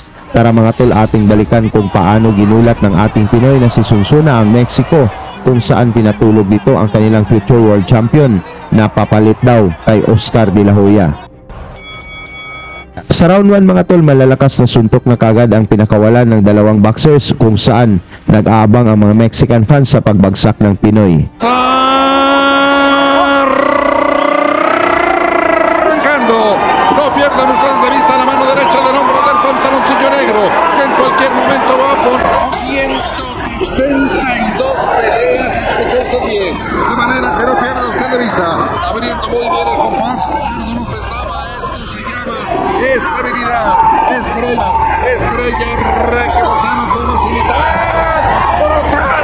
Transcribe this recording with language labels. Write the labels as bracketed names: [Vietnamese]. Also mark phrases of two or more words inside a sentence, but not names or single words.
[Filipino] Tara mga tol, ating balikan kung paano ginulat ng ating Pinoy na si Sonsona ang Mexico, kung saan pinatulog dito ang kanilang [English] future world champion [Filipino] na papalit daw kay Oscar De La Hoya. Sa round 1 mga tol, malalakas na suntok na kagad ang pinakawalan ng dalawang boxers kung saan nag-aabang ang mga [English] Mexican fans [Filipino] sa pagbagsak ng Pinoy. [Spanish] Arrancando, no pierdan ustedes de vista la mano derecha del hombro del pantaloncillo negro, que en cualquier momento va por 162 peleas, escuchó usted bien, de manera que no pierda usted de vista, abriendo muy bien el compás, Ricardo López Nava, esto se llama estabilidad, estrella regiomontana, Tomás Ilitar, brutal,